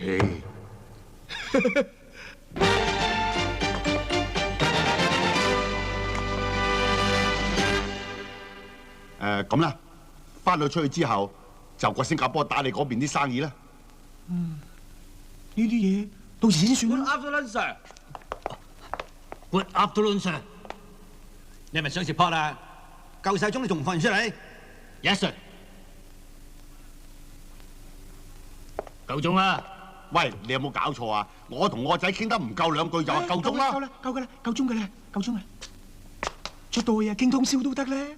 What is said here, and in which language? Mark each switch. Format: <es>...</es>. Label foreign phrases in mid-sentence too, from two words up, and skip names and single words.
<yue>咁啦，翻到出去之後，就過新加坡打你嗰邊啲生意啦。呢啲嘢到時先算啦。</yue> <en>Good afternoon, sir. Good afternoon, sir.</en> <yue>你係咪想食 pot 啊？夠晒鐘你仲唔放完出嚟</yue> <en>Yes, sir.</en> <yue>夠鐘啦。喂，你有冇搞錯啊？我同我仔傾得唔夠2句就話夠鐘啦。夠啦，夠噶啦，夠鐘噶啦，夠鐘啦。出到去啊，傾通宵都得咧。</yue>